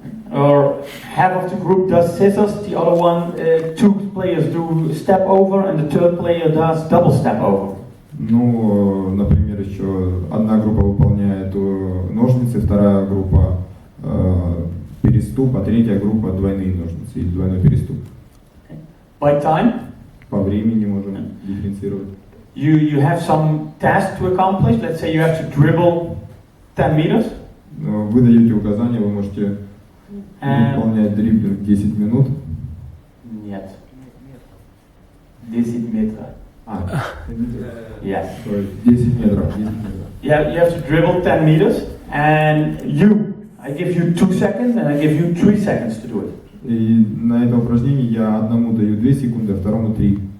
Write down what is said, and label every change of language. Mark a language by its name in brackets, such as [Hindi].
[English] Or half of the group does scissors, the other one, 2 players do step over, and the 3rd player does double step over. [Russian] Ну, например, еще одна группа выполняет ножницы, вторая группа переступ, а третья группа двойные ножницы или двойной переступ. [English] By time? [Russian] По времени можем дифференцировать. [English] You have some task to accomplish. Let's say you have to dribble 10 meters. [Russian] Вы даете указания, вы можете выполнять дриблинг 10 минут. Нет. 10 метров. [English] Yes. Sorry, [Russian] 10 метров. [English] Yeah, you have to dribble 10 meters, and I give you 2 seconds, and I give you 3 seconds to do it. [Russian] И на это упражнение я одному даю 2 секунды, а второму 3.